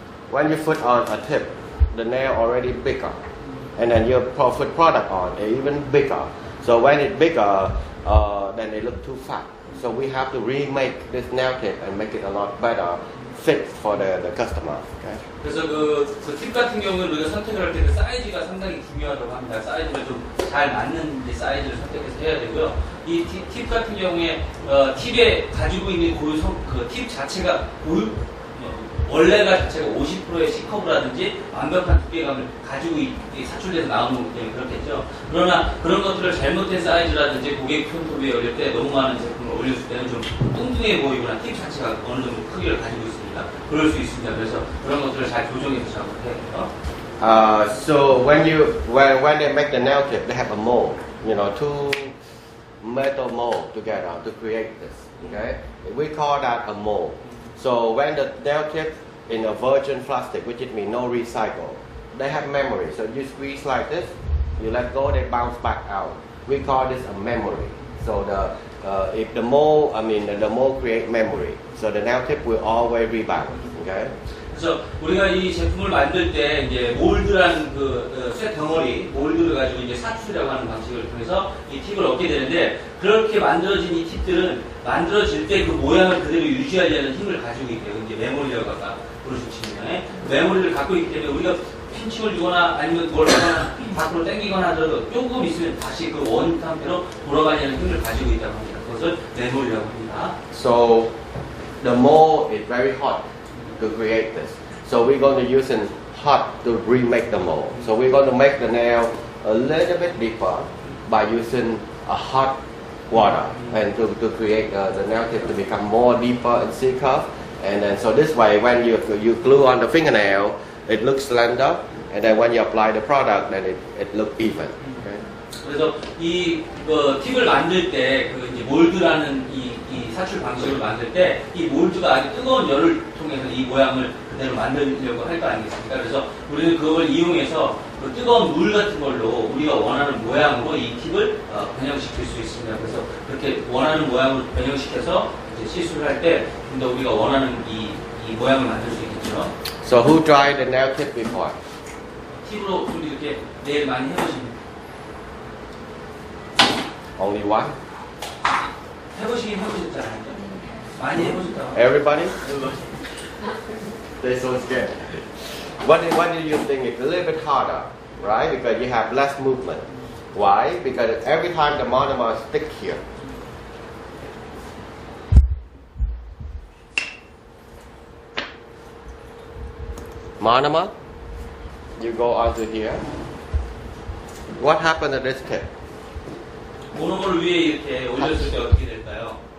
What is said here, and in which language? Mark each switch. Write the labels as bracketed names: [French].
[English] When you put on a tip, the nail already bigger, and then you put product on, it's even bigger. So when it's bigger, then they look too fat. So we have to remake this nail tip and make it a lot better fit for the customer. Okay? [Korean] 그래서 팁 같은 경우는 우리가 선택을 할 때 그 사이즈가 상당히 중요하다고 합니다. 사이즈가 좀 잘 맞는 이제 사이즈를 선택해서 해야 되고요. 이 팁 같은 경우에 팁에 가지고 있는 그 팁 자체가 원래가 자체가 50%의 C컵이라든지 완벽한 두께감을 가지고 사출돼서 나오는 거기 때문에 그렇겠죠. 그러나 그런 것들을 잘못된 사이즈라든지 고객 손톱에 올릴 때 너무 많은 제품을 올렸을 때는 좀 뚱뚱해 보이거나 팁 자체가 어느 정도 크기를 가지고 있습니다. 그럴 수 있습니다. 그래서 그런 것들을 잘 조정해서 작업해야 돼요. [English] So when they make the nail tip, they have a mold, you know, two metal mold together to create this. Okay, we call that a mold. So when the nail tip in a virgin plastic, which it means no recycle, they have memory. So you squeeze like this, you let go, they bounce back out. We call this a memory. So if the mold, the mold create memory. So the nail tip will always rebound. Okay. [Korean] 그래서 우리가 이 제품을 만들 때 이제 몰드라는 쇠 덩어리, 몰드를 가지고 이제 사출이라고 하는 방식을 통해서 이 팁을 얻게 되는데 그렇게 만들어진 이 팁들은 만들어질 때 그 모양을 그대로 유지하려는 힘을 가지고 있대요. 이제 메모리라고 아까 부르셨습니다. 메모리를 갖고 있기 때문에 우리가 핀칭을 주거나 아니면 뭘 하거나 밖으로 당기거나 하더라도 조금 있으면 다시 그 원 상태로 돌아가려는 힘을 가지고 있다고 합니다. 그것을 메모리라고 합니다. [English] So the mold is very hot to create this. So we're going to use it hot to remake the mold. So we're going to make the nail a little bit deeper by using a hot water and to create the nail tip to become more deeper and thicker. And then so this way when you glue on the fingernail, it looks slender. And then when you apply the product, then it looks even. Okay? [Korean] 그래서 이 팁을 만들 때 그 이제 몰드라는 이 사출 방식으로 만들 때 이 몰드가 아주 뜨거운 열을 통해서 이 모양을 그대로 만들려고 할 거 아니겠습니까? 그래서 우리는 그걸 이용해서 그 뜨거운 물 같은 걸로 우리가 원하는 모양으로 이 팁을 변형시킬 수 있습니다. 그래서 그렇게 원하는 모양으로 변형시켜서 이제 시술을 할 때 좀 더 우리가 원하는 이 모양을 만들 수 있겠죠. [English] So who tried the nail tip before? [Korean] 팁으로 우리 이렇게 네일 많이 해보십니까? [English] Only one? [Korean] 해보시긴 해보셨잖아요. 많이 해보셨다고. [English] Everybody? They're so scared. What do you think? It's a little bit harder, right? Because you have less movement. Why? Because every time the monomer stick here. Monomer, you go onto here. What happened to this tip? [Korean] 모노머를 위에 이렇게 올렸을 때 어떻게 될까요?